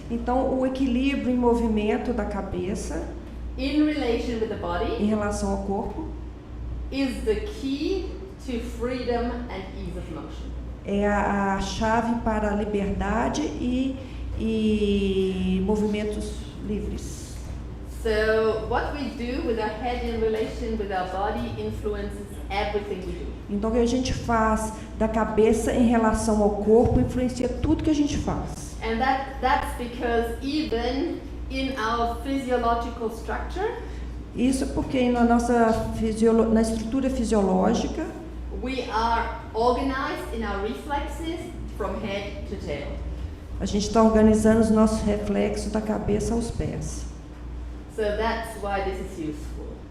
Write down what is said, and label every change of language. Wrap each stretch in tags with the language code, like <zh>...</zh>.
<pt>Então, o equilíbrio em movimento da cabeça</pt> <en>in relation with the body</en> <pt>em relação ao corpo</pt> <en>is the key to freedom and ease of motion.</en> <pt>É a chave para a liberdade e movimentos livres.</pt> <en>So what we do with our head in relation with our body influences everything we do.</en> <pt>Então, o que a gente faz da cabeça em relação ao corpo influencia tudo que a gente faz.</pt> <en>And that's because even in our physiological structure,</en> <pt>isso porque na nossa na estrutura fisiológica,</pt> <en>we are organized in our reflexes from head to tail.</en> <pt>A gente está organizando os nossos reflexos da cabeça aos pés.</pt> <en>So that's why this is useful.</en>